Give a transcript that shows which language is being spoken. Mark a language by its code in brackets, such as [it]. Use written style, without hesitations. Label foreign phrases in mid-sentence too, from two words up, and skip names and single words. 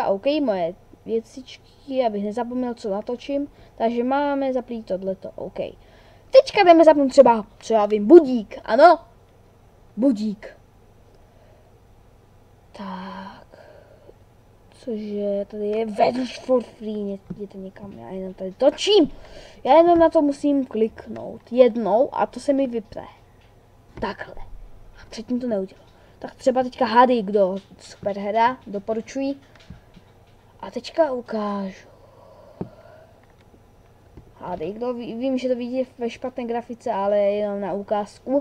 [cs] OK, moje věcičky, abych nezapomněl, co natočím. Takže máme zaplít tohleto. OK. Teďka jdeme zapnout třeba vím, budík. Ano. Budík. Tak. Cože, tady je Weather for free, jděte někam, já jenom tady točím. Já jenom na to musím kliknout jednou a to se mi vypne. Takhle. A předtím to neudělal. Tak třeba teďka hádej, kdo super hra, doporučuji. A teďka ukážu. Hádej, kdo, vím, že to vidí ve špatné grafice, ale jenom na ukázku.